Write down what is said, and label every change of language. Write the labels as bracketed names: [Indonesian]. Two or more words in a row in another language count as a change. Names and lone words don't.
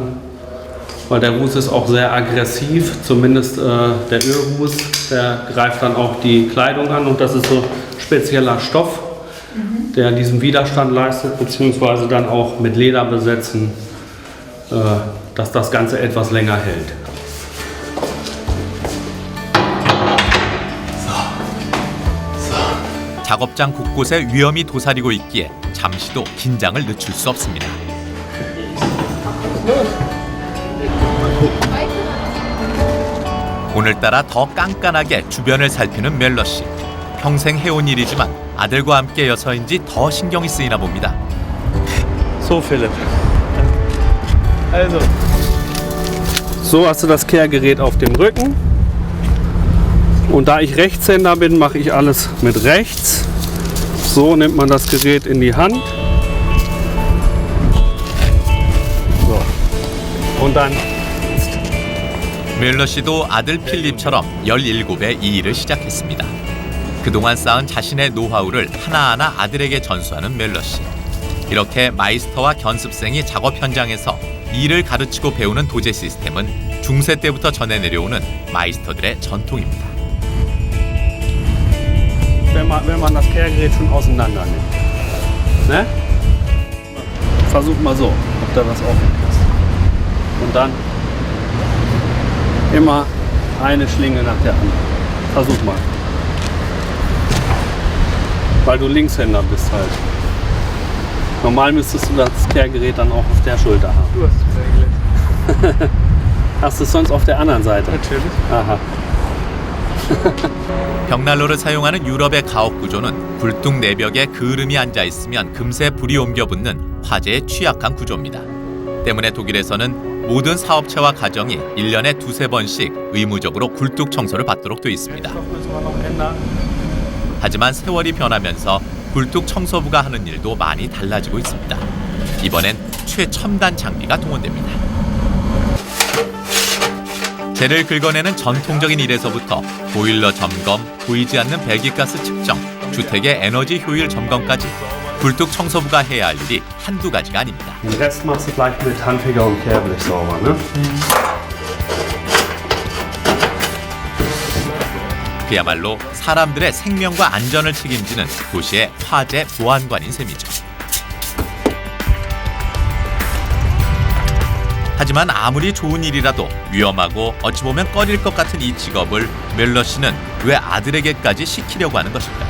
[German] Weil der Ruß ist auch sehr aggressiv, zumindest der Ölruß, der greift dann auch die Kleidung an und das ist so spezieller Stoff, der diesen Widerstand leistet, beziehungsweise dann auch mit Leder besetzen, dass das Ganze etwas länger hält. [Korean] 작업장 곳곳에 위험이 도사리고 있기에 잠시도 긴장을 늦출 수 없습니다. 오늘따라 더 깐깐하게 주변을 살피는 멜러 씨. 평생 해온 일이지만 아들과 함께여서인지 더 신경이 쓰이나 봅니다. [German] So, Philipp. Also. So hast du das Kehrgerät auf dem Rücken. Und da ich Rechtshänder bin, mache ich alles mit rechts. So nimmt man das Gerät in die Hand. So. Und dann. [Korean] 멜러 씨도 아들 필립처럼 17에 이 일을 시작했습니다. 그동안 쌓은 자신의 노하우를 하나하나 아들에게 전수하는 멜러 씨. 이렇게 마이스터와 견습생이 작업 현장에서 일을 가르치고 배우는 도제 시스템은 중세 때부터 전해 내려오는 마이스터들의 전통입니다. [German] Wenn man das Kehrgerät schon auseinander nimmt. Ne? Versuch mal so, ob da was offen ist. Und dann immer eine Schlinge nach der anderen. Versuch mal. Weil du Linkshänder bist halt. Normal müsstest du das Kehrgerät dann auch auf der Schulter haben. Du hast es eigentlich. Hast du es sonst auf der anderen Seite? Natürlich. Aha. [Korean] 벽난로를 사용하는 유럽의 가옥 구조는 굴뚝 내벽에 그을음이 앉아 있으면 금세 불이 옮겨 붙는 화재에 취약한 구조입니다. 때문에 독일에서는 모든 사업체와 가정이 1년에 두세 번씩 의무적으로 굴뚝 청소를 받도록 돼 있습니다. 하지만 세월이 변하면서 굴뚝 청소부가 하는 일도 많이 달라지고 있습니다. 이번엔 최첨단 장비가 동원됩니다. 재를 긁어내는 전통적인 일에서부터 보일러 점검, 보이지 않는 배기가스 측정, 주택의 에너지 효율 점검까지 굴뚝 청소부가 해야 할 일이 한두 가지가 아닙니다. [German] Den Rest machst du gleich mit Handfeger und Kehrblech sauber, ne? [Korean] 그야말로 사람들의 생명과 안전을 책임지는 도시의 화재 보안관인 셈이죠. 하지만 아무리 좋은 일이라도 위험하고 어찌 보면 꺼릴 것 같은 이 직업을 멜러 씨는 왜 아들에게까지 시키려고 하는 것일까요?